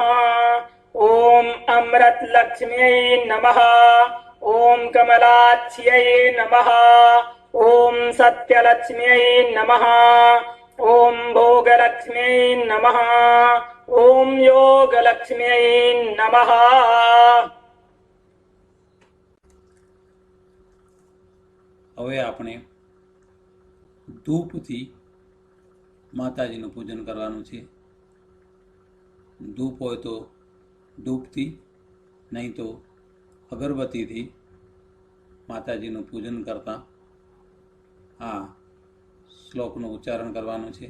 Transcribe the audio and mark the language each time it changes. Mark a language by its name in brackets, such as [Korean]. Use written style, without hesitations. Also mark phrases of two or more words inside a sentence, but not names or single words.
[Sanskrit] ओम अमृतलक्ष्म्यै नमः. ओम कमलाक्ष्यै नमः. ओम सत्यलक्ष्म्यै नमः. ओम भोगलक्ष्म्यै नमः. ओम योगलक्ष्म्यै नमः. [Gujarati] હવે આપણે ધૂપથી માતાજીનું પૂજન કરવાનું છે. ધૂપ હોય તો ધૂપથી, નહીં તો અગરબત્તીથી માતાજીનું પૂજન કરતા આ શ્લોકનું ઉચ્ચારણ કરવાનું છે.